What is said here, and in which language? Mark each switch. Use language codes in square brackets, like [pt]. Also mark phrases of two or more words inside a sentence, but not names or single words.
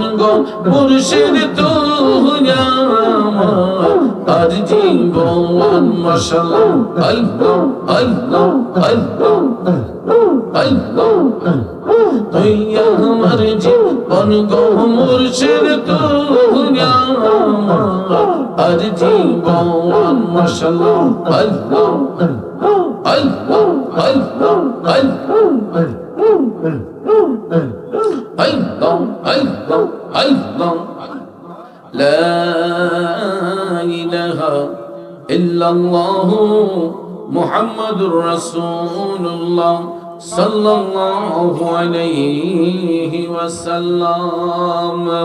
[bn] গো মুর্শিদ তুই আমার আর জীবন মাশাআল্লাহ আল্লাহ আল্লাহ আল্লাহ আল্লাহ তুই আমার জীবন গো মুর্শিদ তুই আমার আর জীবন মাশাআল্লাহ আল্লাহ আল্লাহ আল্লাহ আল্লাহ [ar] الله، الله، الله، لا إله إلا الله محمد رسول الله صلى الله عليه وسلم